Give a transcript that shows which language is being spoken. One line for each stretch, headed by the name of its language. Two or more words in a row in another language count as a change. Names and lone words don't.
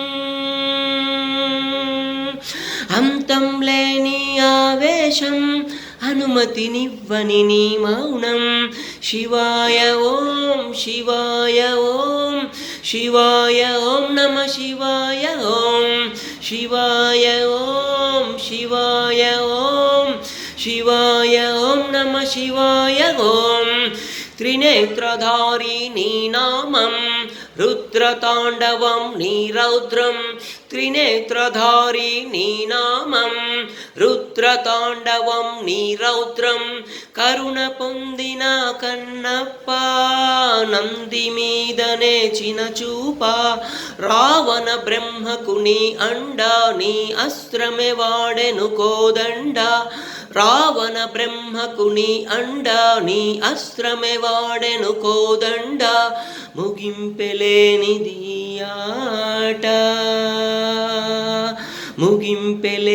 Telugu: అంతం లేని ఆవేశం అనుమతినివ్వని నీ మౌనం
Sanskrit: శివాయ ఓం శివాయ ఓం शिवाय ओम नमः शिवाय ओम शिवाय ओम शिवाय ओम शिवाय ओम नमः शिवाय ओम
Telugu: త్రినేత్రధారీ నీ నామం రుద్రతాండవం నీ రౌద్రం త్రినేత్రధారీ నీ నామం రుద్రతాండవం నీ రౌద్రం కరుణ పొందిన కన్నప్ప నంది మీదనే చినచూప రావణ బ్రహ్మకు నీ అండ నీ అస్త్రమే వాడెను కోదండ రావణ బ్రహ్మకు నీ అండ నీ అస్త్రమే వాడెను కోదండ ముగింపెలేనిది ఆట ముగింపెలే